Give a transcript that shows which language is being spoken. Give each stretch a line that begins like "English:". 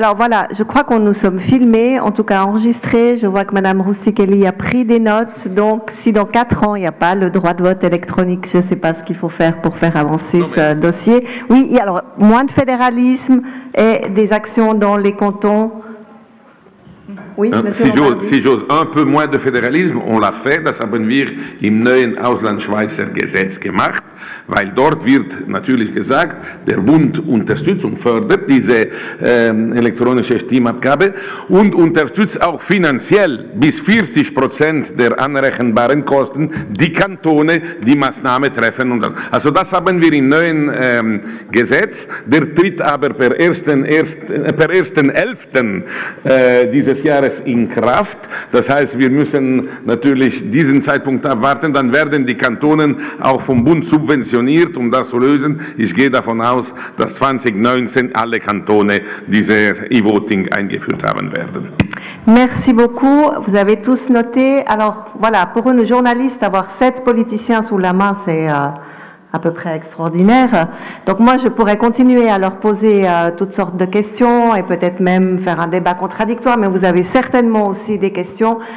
French: Alors voilà, je crois qu'on nous sommes filmés, en tout cas enregistrés. Je vois que Madame Roustikeli a pris des notes. Donc, si dans 4 ans, il n'y a pas le droit de vote électronique, je ne sais pas ce qu'il faut faire pour faire avancer ce dossier. Oui, alors, moins de fédéralisme et des actions dans les cantons. Oui, si j'ose, un peu moins de fédéralisme, on l'a fait,
German: das haben wir im neuen Auslandschweizer Gesetz gemacht, weil dort wird natürlich gesagt, der Bund unterstützt und fördert diese elektronische Stimmabgabe und unterstützt auch finanziell bis 40% der anrechenbaren Kosten die Kantone, die Maßnahme treffen. Und also das haben wir im neuen Gesetz, der tritt aber per 1.11. Dieses Jahres in Kraft. Das heißt, wir müssen natürlich diesen Zeitpunkt abwarten, dann werden die Kantonen auch vom Bund subventioniert, um das zu lösen. Ich gehe davon aus, dass 2019 alle Kantone dieses e-voting eingeführt haben werden.
French: Merci beaucoup. Vous avez tous noté. Alors voilà, pour une journaliste, avoir 7 politiciens sous la main, c'est à peu près extraordinaire. Donc moi, je pourrais continuer à leur poser toutes sortes de questions et peut-être même faire un débat contradictoire, mais vous avez certainement aussi des questions.